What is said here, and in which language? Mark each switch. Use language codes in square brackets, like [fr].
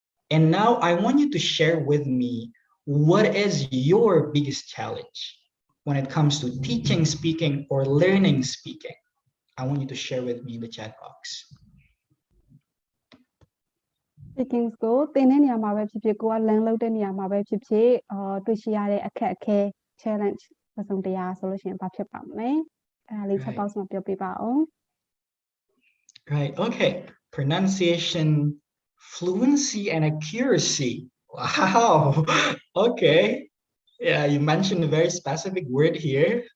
[en] And now I want you to share with me what is your biggest challenge when it comes to teaching speaking or learning speaking. I want you to share with me in the chat box. [my] speaking ကိုသင်တဲ့နေရာမှာပဲဖြစ်ဖြစ်ကိုက learn လုပ်တဲ့နေရာမှာပဲဖြစ်ဖြစ်တွေ့ရှိရတဲ့အခက်အခဲ challenge တစ်စုံတစ်ရာဆိုလို့ရှိရင်ဘာဖြစ်ပါမလဲအဲ့ဒါလေး chat box မှာပြောပြပါဦး [en] Right, okay. Pronunciation, fluency, and accuracy. Wow. Okay. Yeah, you mentioned a very specific word here.